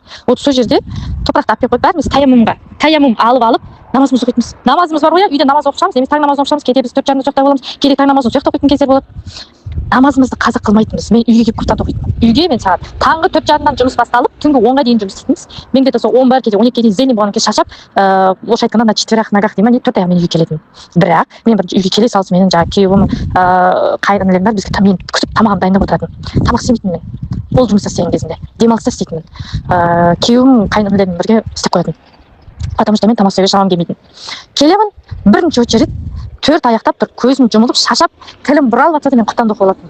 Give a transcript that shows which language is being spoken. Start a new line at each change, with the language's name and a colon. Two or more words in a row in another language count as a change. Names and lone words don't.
Kazakh: Вот сол жерде топырақты алып келіп қойып, бәріміз таямум алып намазымызды оқитынбыз. Намазымыз бар ғой, үйде намаз оқып шығамыз, немесе таң намазын оқып шығамыз, кейде біз 4:30-да ұйықтап боламыз, кейде таң намазын сол жақта оқитын кездер болады. Намазымызды қаза қылмайтынбыз. Мен үйге келіп құптан оқитынмын. Үйге мен сағат таңғы 4:30-дан жұмыс басталып, түнгі 10-ға дейін жұмыс істейтінбіз. мен где-то сол 11 кейде 12-ге дейін зейін болған кезде шаршап, орысша айтқанда
Russian: на четверых ногах
Kazakh: деймін, не 4 аяғымен үйге келетінмін. Бірақ мен бір үйге келе салысымен жаңағы күйеуім, қайын інілерім бізге мен күтіп тамағын дайындап отыратын. Тамақ істемейтінмін мен. Ол жұмыста істеген кезінде. Демалыста істейтінмін. Күйеуім қайын інілермен бірге істеп қоятын.
Russian: Потому что
Kazakh: мен тамақ істеуге шамам келмейтін. Келемін, бірінші очередь 4 аяқтап тұр, көзім жұмылып, шашап, тілім бұралып жатса да мен құптанды оқып алатынмын.